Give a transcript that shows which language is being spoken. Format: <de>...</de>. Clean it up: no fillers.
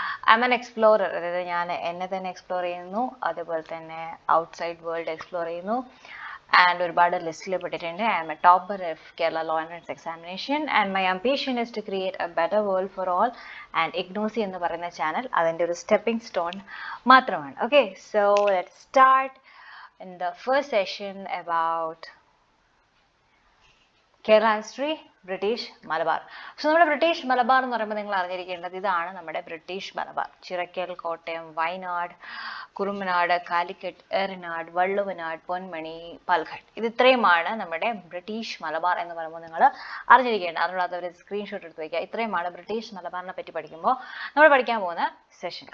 <en>I am an explorer,</en> <ml>അതായത് ഞാൻ എന്നെ തന്നെ എക്സ്പ്ലോർ ചെയ്യുന്നു, അതുപോലെ തന്നെ ഔട്ട്സൈഡ് വേൾഡ് എക്സ്പ്ലോർ ചെയ്യുന്നു. ആൻഡ് ഒരുപാട് ലിസ്റ്റിൽ പെട്ടിട്ടുണ്ട്.</ml> <en>I am a topper of Kerala law entrance examination and my ambition is to create a better world for all.</en> <ml>And Ignosi എന്ന് പറയുന്ന ചാനൽ അതിൻ്റെ ഒരു സ്റ്റെപ്പിംഗ് സ്റ്റോൺ മാത്രമാണ്.</ml> <en>Okay, so let start in the first session about Kerala history, British Malabar.</en> <ml>So നമ്മുടെ British Malabar എന്ന് പറയുമ്പോൾ നിങ്ങൾ അറിഞ്ഞിരിക്കേണ്ടത് ഇതാണ് നമ്മുടെ ബ്രിട്ടീഷ് മലബാർ. ചിറക്കൽ, കോട്ടയം, വയനാട്, കുറുമനാട്, കാലിക്കറ്റ്, ഏറനാട്, വള്ളുവനാട്, പൊന്മണി, പാലക്കാട്. ഇത് ഇത്രയുമാണ് നമ്മുടെ ബ്രിട്ടീഷ് മലബാർ എന്ന് പറയുമ്പോൾ നിങ്ങൾ അറിഞ്ഞിരിക്കേണ്ടത്. അതിനുള്ള ഒരു സ്ക്രീൻഷോട്ട് എടുത്ത് വയ്ക്കുക. ഇത്രയുമാണ് ബ്രിട്ടീഷ് മലബാറിനെ പറ്റി പഠിക്കുമ്പോൾ നമ്മൾ പഠിക്കാൻ പോകുന്ന സെഷൻ.</ml>